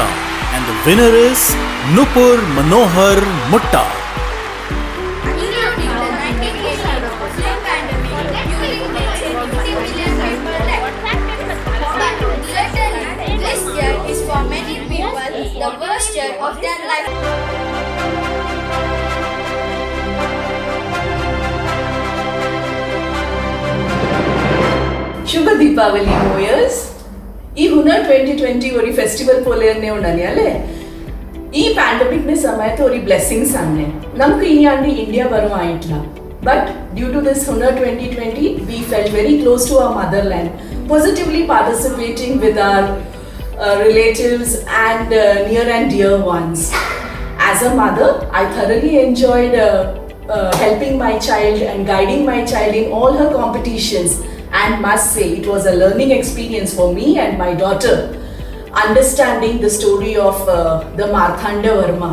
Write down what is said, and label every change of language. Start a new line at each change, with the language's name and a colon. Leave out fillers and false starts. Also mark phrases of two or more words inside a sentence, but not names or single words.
English: And the winner is Nupur Manohar Mutta. This year is for many people the worst year of their life.
Kannada: ಶುಭ ದೀಪಾವಳಿ ಮೋಯರ್ಸ್.
Malayalam: ಈ ಹುನರ್ 2020 ഒരു ഫെസ്റ്റിവൽ പോലെ തന്നെ ഉണ്ടല്ലേ. ഈ പാൻഡമിക് സമയത്ത് ഒരു ബ്ലെസ്സിങ്സ് ആണ് നമുക്ക് ഈ ആണ്ട് ഇന്ത്യ വരുമായിട്ടില്ല.
English: But due to this Hunar 2020, we felt very close to our motherland, positively participating with our relatives and near and dear ones. As a mother, I thoroughly enjoyed helping my child and guiding my child in all her competitions, and must say it was a learning experience for me and my daughter, understanding the story of the Marthanda Varma.